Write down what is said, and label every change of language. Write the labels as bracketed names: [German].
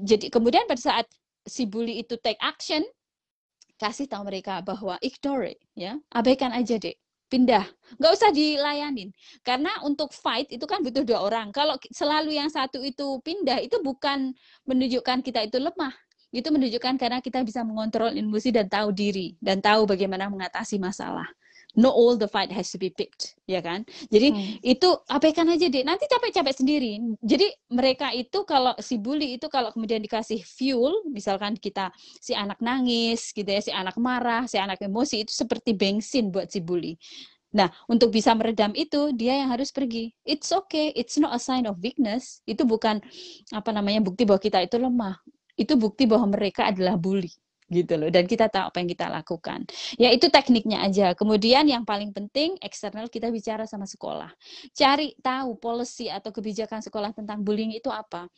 [Indonesian] Kemudian pada saat si bully itu [English] take action, [Indonesian] kasih tahu mereka bahwa [English] ignore it, [Indonesian] ya, abaikan aja deh, pindah, nggak usah dilayanin, karena untuk fight itu kan butuh 2 orang. Kalau selalu yang satu itu pindah, itu bukan menunjukkan kita itu lemah, itu menunjukkan karena kita bisa mengontrol emosi dan tahu diri dan tahu bagaimana mengatasi masalah. [English] No all the fight has to be picked, ya kan? [Indonesian] Jadi itu abaikan aja deh. Nanti capek-capek sendiri. Jadi mereka itu kalau si bully itu kalau kemudian dikasih fuel, misalkan si anak nangis gitu ya, si anak marah, si anak emosi, itu seperti bensin buat si bully. Nah, untuk bisa meredam itu, dia yang harus pergi. [English] It's okay, it's not a sign of weakness. [Indonesian] Itu bukan bukti bahwa kita itu lemah. Itu bukti bahwa mereka adalah bully gitu loh, dan kita tahu apa yang kita lakukan. Ya itu tekniknya aja. Kemudian yang paling penting eksternal, kita bicara sama sekolah. Cari tahu policy atau kebijakan sekolah tentang bullying itu apa.